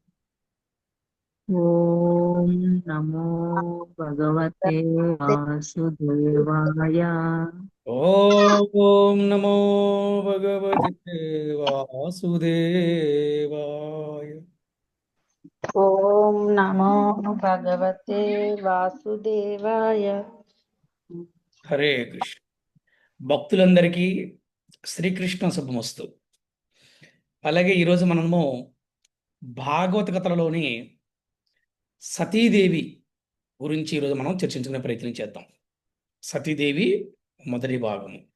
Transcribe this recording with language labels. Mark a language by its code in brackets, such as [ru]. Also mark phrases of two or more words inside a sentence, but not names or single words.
[sa] ఓం నమో భగవతే వాసుదేవాయ. ॐ नमो भगवते वासुदेवाय। ఓం నమో భగవతే వాసుదేవాయ. హరే కృష్ణ. [te] భక్తులందరికీ శ్రీకృష్ణ శుభమస్తు. అలాగే ఈరోజు మనము భాగవత కథలలోని సతీదేవి గురించి ఈరోజు మనం చర్చించుకునే ప్రయత్నం చేద్దాం. సతీదేవి మొదటి భాగము.